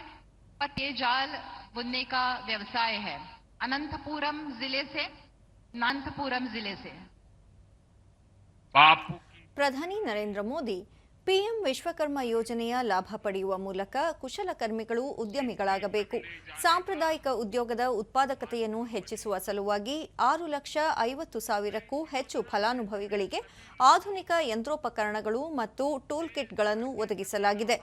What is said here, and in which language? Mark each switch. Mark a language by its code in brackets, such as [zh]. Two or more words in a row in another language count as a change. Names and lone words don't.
[hi] पत्ते जाल बुनने का व्यवसाय है। अनंतपुरम जिले से [kn] ಪ್ರಧಾನಿ ನರೇಂದ್ರ ಮೋದಿ ಪಿಎಂ ವಿಶ್ವಕರ್ಮ ಯೋಜನೆಯ ಲಾಭ ಪಡೆಯುವ ಮೂಲಕ ಕುಶಲಕರ್ಮಿಗಳು ಉದ್ಯಮಿಗಳಾಗಬೇಕು. ಸಾಂಪ್ರದಾಯಿಕ ಉದ್ಯೋಗದ ಉತ್ಪಾದಕತೆಯನ್ನು ಹೆಚ್ಚಿಸುವ ಸಲುವಾಗಿ 6,50,000ಕ್ಕೂ ಹೆಚ್ಚು ಫಲಾನುಭವಿಗಳಿಗೆ ಆಧುನಿಕ ಯಂತ್ರೋಪಕರಣಗಳು ಮತ್ತು ಟೂಲ್ ಕಿಟ್ಗಳನ್ನು ಒದಗಿಸಲಾಗಿದೆ.